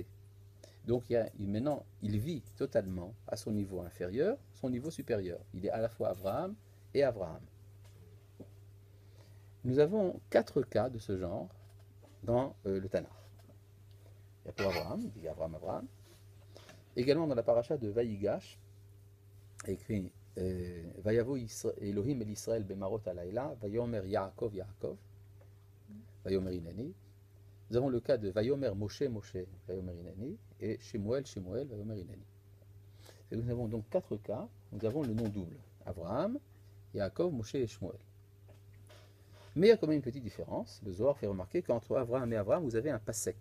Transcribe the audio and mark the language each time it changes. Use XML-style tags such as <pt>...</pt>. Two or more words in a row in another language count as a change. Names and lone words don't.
<fr>Donc maintenant, il vit totalement à son niveau inférieur, son niveau supérieur. Il est à la fois Avraham et Avraham. nous avons 4 cas de ce genre dans le Tanakh. Il y a pour Abraham, il dit Abraham. Également dans la paracha de Vayigash, écrit</fr> <he>ויבוא אלוהים אל ישראל במראות הלילה, ויאמר יעקב יעקב, ויאמר הנני.</he> <fr>Nous avons le cas de</fr> <he>ויאמר משה משה, ויאמר הנני,</he> <fr>et Shemuel</fr> <he>ויאמר הנני.</he> <fr>Et nous avons donc 4 cas, nous avons le nom double, Abraham, Yaakov, Moshe et Shemuel. Mais il y a quand même une petite différence. Le Zohar fait remarquer qu'entre Abraham et Abraham, vous avez un pasek.</fr>